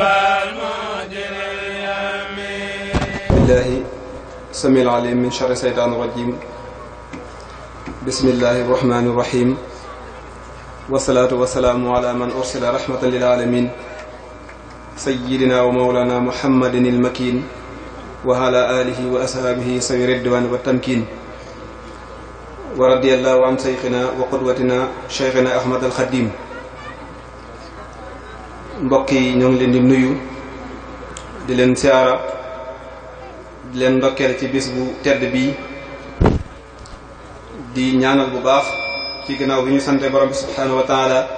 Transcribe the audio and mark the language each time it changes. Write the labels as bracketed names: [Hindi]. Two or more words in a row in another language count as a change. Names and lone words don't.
[Arabic] بالله السميع العليم من شر الشيطان الرجيم بسم الله الرحمن الرحيم والصلاة والسلام على من أرسل رحمة للعالمين سيدنا ومولانا محمد المكين وعلى آله وأصحابه سوي الرضوان والتمكين ورضي الله عن شيخنا وقدوتنا شيخنا أحمد الخديم. [Wolof] mbokk yi ñoo ngi leen di nuyu di leen siyaara di leen ndokkeel ci bis bu tedd bii di ñaanal bu baax ci ginnaaw bi ñu sante borom bi [Arabic] سبحانه وتعالى